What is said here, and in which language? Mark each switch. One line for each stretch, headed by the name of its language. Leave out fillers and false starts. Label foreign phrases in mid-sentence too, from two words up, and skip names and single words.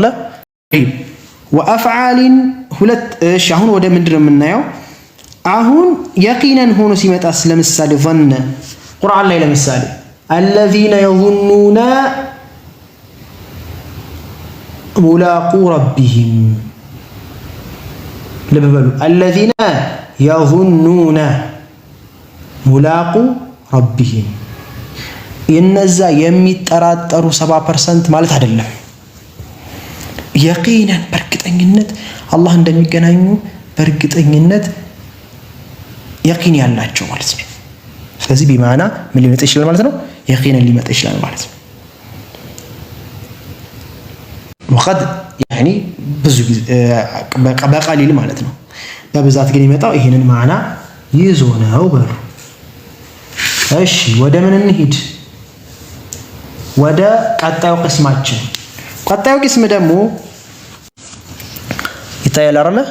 Amharic: وافعال ሁለት እሺ አሁን ወደ ምንድነው የምናየው? አሁን የቂነን ሆኖ ሲመጣስ ለምሳሌ ظن ቁርአን ላይ ለምሳሌ
Arabic: الذين يظنون ملاقو ربهم لببلو الذين يظنون ملاقو ربهم
Amharic: የነዛ የሚጠራጠሩ 70% ማለት አይደለም። የቂነን በእርግጠኝነት አላህ እንደሚገናኙ በእርግጠኝነት የቂን ያላቸው ማለት ነው። ስለዚህ بمعنى ምን ሊመጣ ይችላል ማለት ነው? የቂነን ሊመጣ ይችላል ማለት ነው።
Arabic: وقد يعني
Amharic: ብዙ በቀሊል ማለት ነው። በብዛት ግን ይመጣው ይሄንን ማዕና ይዞ ነው በሉ። እሺ ወደ ምን እንሂድ? ወደ ቀጣዩ ቅስማችን። ቀጣዩ ቅስም ደግሞ ይታያል አይደል?